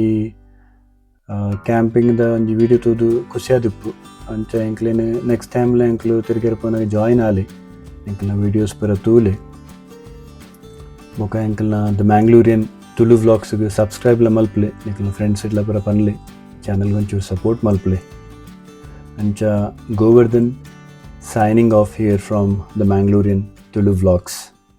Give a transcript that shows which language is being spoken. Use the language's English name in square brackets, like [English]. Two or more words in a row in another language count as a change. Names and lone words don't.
[Tulu] ಕ್ಯಾಂಪಿಂಗ್ದ ಒಂಜಿ ವಿಡಿಯೋ ತೂದು ಖುಷಿ ಆದಿಪ್ಪು ಅಂಚ ಎಂಕ್ಲೇನು ನೆಕ್ಸ್ಟ್ ಟೈಮ್ಲ ಎಂಕ್ಲು ತಿರುಗೇರ ಪೋನಾಗ ಜಾಯಿನ್ ಆಲಿ ಎಂಕಲ್ನ ವೀಡಿಯೋಸ್ ಪೂರ ತೂಲೆ ಬೊಕ ಎಂಕಲ್ನ ದ ಮ್ಯಾಂಗ್ಲೂರಿಯನ್ ತುಳು ವ್ಲಾಗ್ಸ್ಗೆ ಸಬ್ಸ್ಕ್ರೈಬ್ ಮಲ್ಪಲೆ ನಿಕ್ಲ ಫ್ರೆಂಡ್ಸ್ ಇಟ್ಲ ಪೂರ ಪನ್ಲೆ ಚಾನಲ್ಗೆ ಒಂಚೂರು ಸಪೋರ್ಟ್ ಮಲ್ಪಲೆ ಅಂಚ ಗೋವರ್ಧನ್ [English] signing off here from the Mangalorean Tulu vlogs.